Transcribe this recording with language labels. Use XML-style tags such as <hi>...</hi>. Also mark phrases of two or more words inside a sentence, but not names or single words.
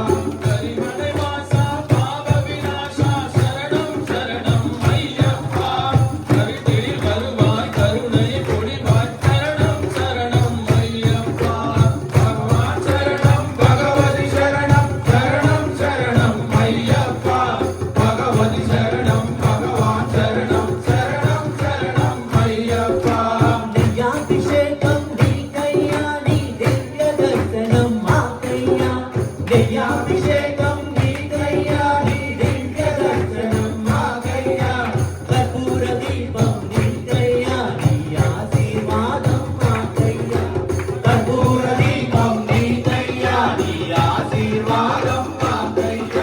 <ml>കരിമലവാസ പാപ വിനാശ ശരണം ശരണം അയ്യപ്പ കരുതിൽ വരുവാൻ കരുണை പൊടിവാൻ ശരണം ശരണം അയ്യപ്പ ഭഗവാൻ ശരണം ഭഗവതി ശരണം ശരണം ശരണം അയ്യപ്പ ഭഗവതി ശരണം ഭഗവാൻ ശരണം ശരണം ശരണം അയ്യപ്പ</ml> <te>దయ్యాభిషేకం నీకయ్యా నీ దివ్య దర్శనం మాకయ్యా దయ్యాభిషేకం నీకయ్యా నీ దివ్య దర్శనం మాకయ్యా కర్పూర దీపం నీకయ్యా నీ ఆశీర్వాదం మాకయ్యా కర్పూర దీపం నీకయ్యా నీ ఆశీర్వాదం మాకయ్యా</te>